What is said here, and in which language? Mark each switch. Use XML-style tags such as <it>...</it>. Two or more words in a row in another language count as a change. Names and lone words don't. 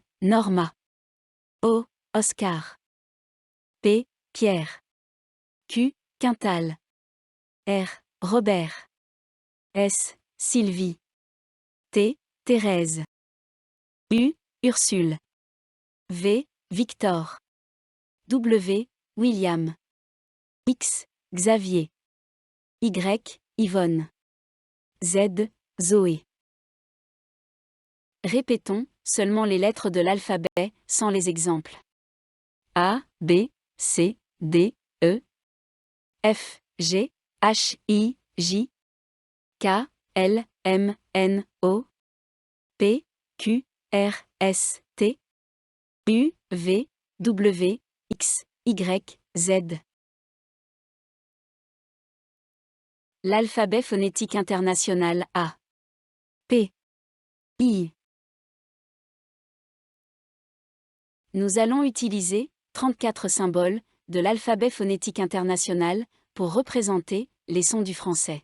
<fr>Norma, O Oscar, P Pierre, Q Quintal, R Robert, S Sylvie, T Thérèse, U Ursule, V Victor, W William, X Xavier, Y Yvonne, Z Zoé. Répétons seulement les lettres de l'alphabet sans les exemples. A, B, C, D, E, F, G, H, I, J, K, L, M, N, O, P, Q, R, S, T, U, V, W, X, Y, Z. L'alphabet phonétique international A. P. I. Nous allons utiliser 34 symboles de l'alphabet phonétique international pour représenter les sons du français.</fr>